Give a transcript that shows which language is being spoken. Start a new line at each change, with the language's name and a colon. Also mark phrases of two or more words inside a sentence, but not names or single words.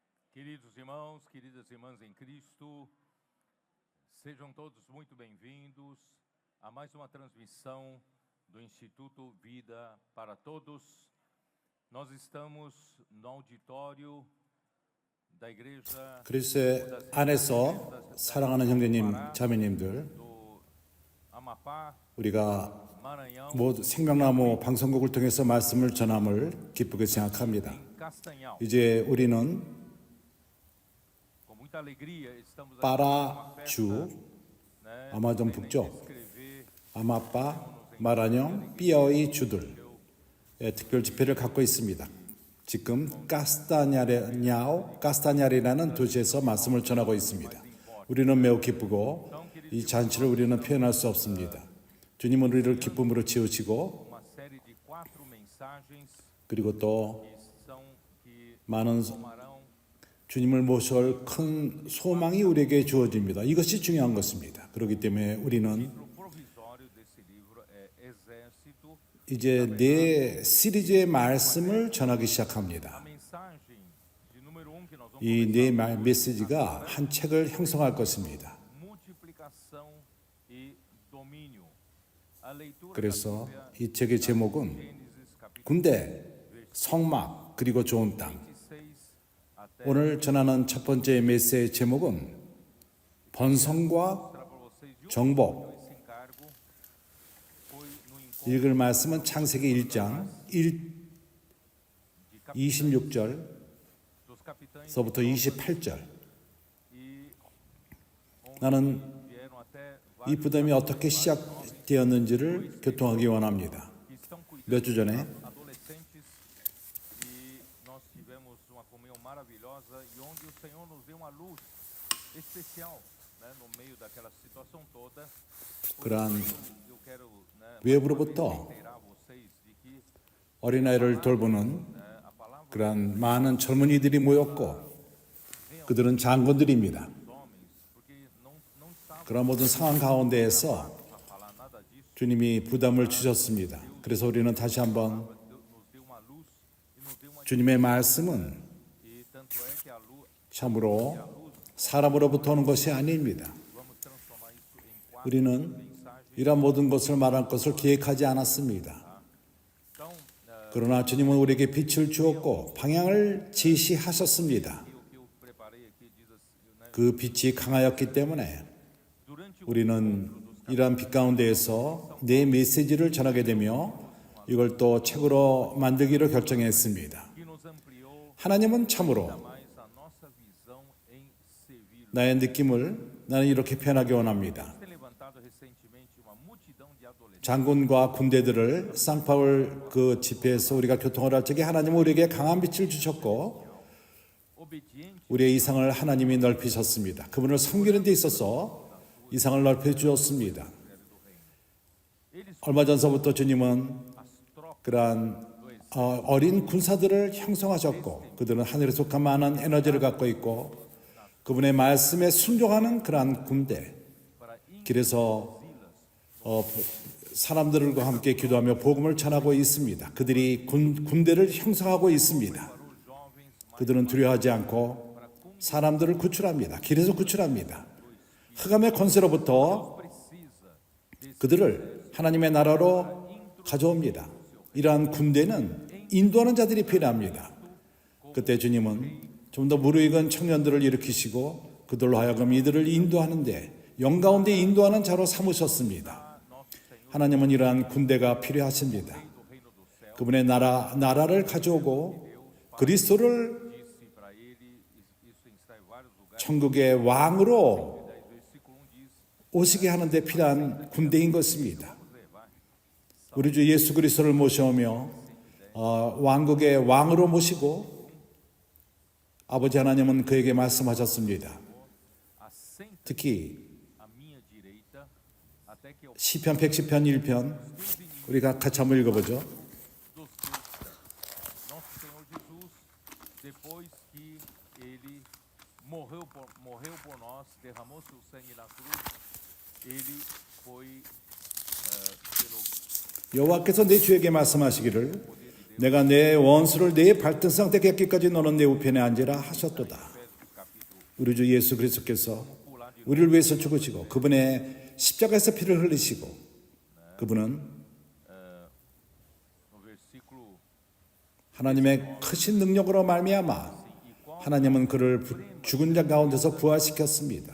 Portuguese: Queridos irmãos, queridas irmãs em Cristo, sejam todos muito bem-vindos a mais uma transmissão do Instituto Vida para Todos. Nós estamos no auditório da Igreja
Korean: 그리스도의 안에서 사랑하는 형제님, 자매님들,
Portuguese: do Amapá,
Korean: 우리가
Portuguese: Maranhão,
Korean: 모두 생명나무 방송국을 통해서 말씀을 전함을 기쁘게 생각합니다.
Portuguese: Castanhal.
Korean: 이제 우리는
Portuguese: Com muita alegria estamos aqui 빠라 numa
Korean: 주,
Portuguese: festa, né?
Korean: 아마 좀
Portuguese: Não sei nem
Korean: 북쪽,
Portuguese: descrever
Korean: 아마빠, 마라뇽, 삐어의 주들의 특별 집회를 갖고 있습니다. 지금 까스타냐리라는 도시에서 말씀을 전하고 있습니다. 우리는 매우 기쁘고 이 잔치를 우리는 표현할 수 없습니다. 주님은 우리를 기쁨으로 채우시고
Portuguese: uma série de 4 mensagens
Korean: 그리고 또
Portuguese: que
Korean: 많은
Portuguese: tomarão
Korean: 주님을 모실 큰 소망이 우리에게 주어집니다. 이것이 중요한 것입니다. 그렇기 때문에 우리는
Portuguese: o provisório desse livro é Exército.
Korean: 이제 네 시리즈의 말씀을 전하기 시작합니다.
Portuguese: A mensagem de número 1 que nós vamos
Korean: 이 네 메시지가 한 책을 형성할 것입니다.
Portuguese: multiplicação e domínio. A leitura
Korean: 그래서
Portuguese: da Bíblia,
Korean: 이 책의 제목은
Portuguese: Gênesis capítulo
Korean: 군대, 성막, 그리고 좋은 땅.
Portuguese: 26 até
Korean: 오늘 전하는 첫 번째 메시지의 제목은 번성과
Portuguese: mostrar para vocês de onde
Korean: 정복.
Portuguese: esse encargo foi no encontro
Korean: 읽을 말씀은 창세기 1장 26절서부터
Portuguese: dos capitães
Korean: 28절.
Portuguese: e
Korean: 나는
Portuguese: vieram até
Korean: 이
Portuguese: vários
Korean: 부담이 어떻게 시작되었는지를 교통하기 원합니다.
Portuguese: que estão cuidando
Korean: 몇 주 전에
Portuguese: adolescentes e nós tivemos uma comunhão maravilhosa e onde o Senhor nos deu uma luz especial, né, no meio daquela situação toda.
Korean: 그러한
Portuguese: Eu quero, né,
Korean: 외부로부터
Portuguese: reiterar a vocês de que
Korean: 어린아이를 돌보는
Portuguese: a palavra
Korean: 그러한 많은 젊은이들이 모였고 그들은 장군들입니다.
Portuguese: dos homens, porque não estava
Korean: 그런 모든 상황 가운데에서
Portuguese: a falar nada disso,
Korean: 주님이 부담을 주셨습니다. 그래서 우리는 다시 한번
Portuguese: nos deu uma luz e nos deu uma
Korean: 주님의 말씀은
Portuguese: e tanto é que a luz
Korean: 참으로 사람으로부터 오는 것이 아닙니다.
Portuguese: vamos transformar isso em 4
Korean: 우리는
Portuguese: mensagens.
Korean: 이런 모든 것을 말할 것을 기획하지 않았습니다.
Portuguese: Então,
Korean: 그러나 주님은 우리에게 빛을 주었고 방향을 지시하셨습니다.
Portuguese: o que eu preparei aqui diz assim, né,
Korean: 그 빛이 강하였기 때문에
Portuguese: durante o
Korean: 우리는 이러한 빛 가운데에서 내 메시지를 전하게 되며 이걸 또 책으로 만들기로 결정했습니다.
Portuguese: que nos ampliou
Korean: 하나님은 참으로
Portuguese: mais a nossa visão em servir.
Korean: 나의 느낌을 나는 이렇게 표현하기 원합니다.
Portuguese: Tem levantado recentemente uma multidão de adolescentes
Korean: 장군과 군대들을 쌍파울 그 집회에서 우리가 교통을 할 적에 하나님은 우리에게 강한 빛을 주셨고
Portuguese: obedientes
Korean: 우리의 이상을 하나님이 넓히셨습니다. 그분을 섬기는 데 있어서 이상을 넓혀 주었습니다. 얼마 전서부터 주님은
Portuguese: as trocas
Korean: 그러한 어린 군사들을 형성하셨고 그들은 하늘에 속한 많은 에너지를 갖고 있고 그분의 말씀에 순종하는 그러한 군대
Portuguese: para
Korean: 길에서 사람들과 함께 기도하며 복음을 전하고 있습니다. 그들이 군대를 형성하고 있습니다.
Portuguese: para os jovens
Korean: 그들은 두려워하지 않고 사람들을 구출합니다. 길에서 구출합니다. 흑암의 권세로부터
Portuguese: precisa
Korean: 그들을 하나님의 나라로 가져옵니다. 이러한 군대는 인도하는 자들이 필요합니다. 그때 주님은 좀 더 무르익은 청년들을 일으키시고 그들로 하여금 이들을 인도하는데 영가운데 인도하는 자로 삼으셨습니다. 하나님은 이러한 군대가 필요하십니다.
Portuguese: do reino do céu.
Korean: 그분의 나라를 가져오고 그리스도를
Portuguese: Disse para ele, isso está em vários lugares.
Korean: 천국의 왕으로
Portuguese: 10 versículo 1 diz:
Korean: 오시게 하는 데 필요한 군대인 것입니다. 우리 주 예수 그리스도를 모셔오며 왕국의 왕으로 모시고 아버지 하나님은 그에게 말씀하셨습니다.
Portuguese: assenta
Korean: 특히
Portuguese: à minha direita até que eu
Korean: 시편 110편 1편 우리가 같이 한번 읽어보죠.
Portuguese: dos teus. Nosso Senhor Jesus, depois que ele morreu por nós, derramou seu sangue na cruz, ele foi pelo
Korean: 여호와께서 내 주에게 말씀하시기를 내가 내 원수를 내 발등상 때 객기까지 너는 내 우편에 앉으라 하셨도다. 우리 주 예수 그리스도께서 우리를 위해서 죽으시고 그분의 십자가에서 피를 흘리시고 그분은 하나님의 크신 능력으로 말미암아 하나님은 그를 죽은 자 가운데서 부활시켰습니다.